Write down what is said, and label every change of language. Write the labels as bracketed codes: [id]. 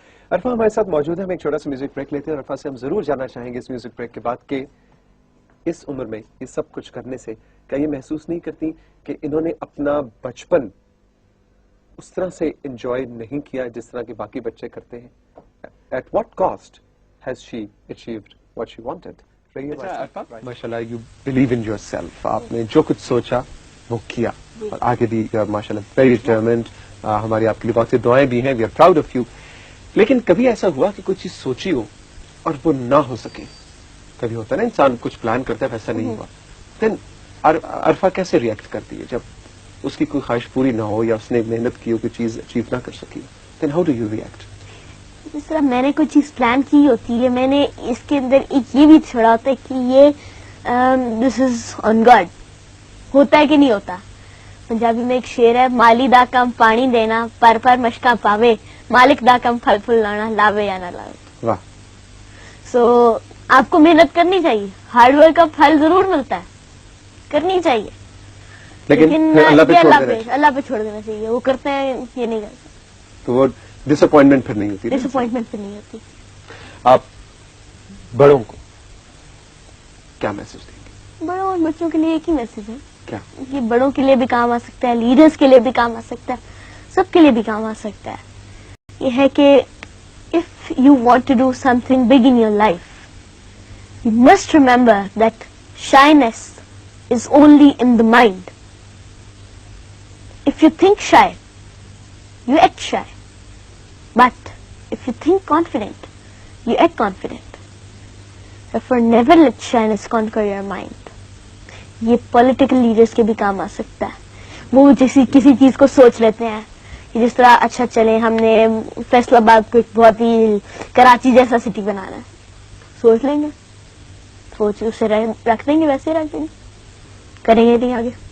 [ur] عرفہ ہمارے ساتھ موجود ہے, ہم ایک چھوٹا سا میوزک بریک لیتے ہیں. عرفہ سے ہم ضرور جاننا چاہیں گے اس میوزک بریک کے بعد کہ اس عمر میں یہ سب کچھ کرنے سے کیا یہ محسوس نہیں کرتی کہ انہوں نے اپنا بچپن اس طرح سے انجوائے نہیں کیا جس طرح کے باقی بچے کرتے ہیں. [en] At what cost has she achieved what she wanted? ماشاءاللہ you believe in yourself. [ur] آپ نے جو کچھ سوچا وہ کیا, اور آگے بھی ماشاءاللہ [en] very determined. [ur] ہماری آپ کے لیے بہت سی دعائیں بھی ہیں, [en] we are proud of you. [ur] لیکن کبھی ایسا ہوا کہ کوئی چیز سوچی ہو اور وہ نہ ہو سکے؟ کبھی ہوتا ہے نا انسان کچھ پلان کرتا ہے ویسا نہیں ہوا, دین عرفہ کیسے ریئیکٹ کرتی ہے جب اس کی کوئی خواہش پوری نہ ہو یا اس نے محنت کی ہو کوئی چیز اچیو نہ کر سکی؟ [en] Then how do you react? [ur] جس طرح میں نے کوئی چیز پلان کی ہوتی ہے, میں نے اس کے اندر ایک یہ بھی چھوڑا ہوتا ہے کہ یہ [en] this is on God, [ur] ہوتا ہے کہ نہیں ہوتا. پنجابی میں ایک شعر ہے, [pa] مالی دا کم پانی دینا پر مشکا پاوے, مالک دا کم پھل پھل لانا لاوے یا نہ لاوے. [ur] واہ. سو آپ کو محنت کرنی چاہیے, ہارڈ ورک کا پھل ضرور ملتا ہے, کرنی چاہیے, لیکن اللہ پہ چھوڑ دینا چاہیے. وہ کرتے ہیں, یہ نہیں کرتے, تو وہ ڈس اپوائنٹمنٹ پھر نہیں ہوتی. ڈس اپوائنٹمنٹ پھر نہیں ہوتی. آپ بڑوں کو کیا میسج دیں گے؟ بڑوں اور بچوں کے لیے ایک ہی میسج ہے, کیا؟ یہ بڑوں کے لیے بھی کام آ سکتا ہے, لیڈرز کے لیے بھی کام آ سکتا ہے, سب کے لیے بھی کام آ سکتا ہے. یہ ہے کہ [en] if you want to do something big in your life, you must remember that shyness is only in the mind. If you think shy, you act shy. But if you think confident, you act confident. Therefore, never let shyness conquer your mind. [ur] یہ political leaders کے بھی کام آ سکتا ہے. وہ کسی چیز کو سوچ لیتے ہیں کہ جس طرح اچھا چلے ہم نے فیصل آباد کو ایک بہت ہی کراچی جیسا سٹی بنانا ہے, سوچ لیں گے, سوچ اسے رکھ دیں گے, ویسے رکھ دیں گے, کریں گے نہیں آگے.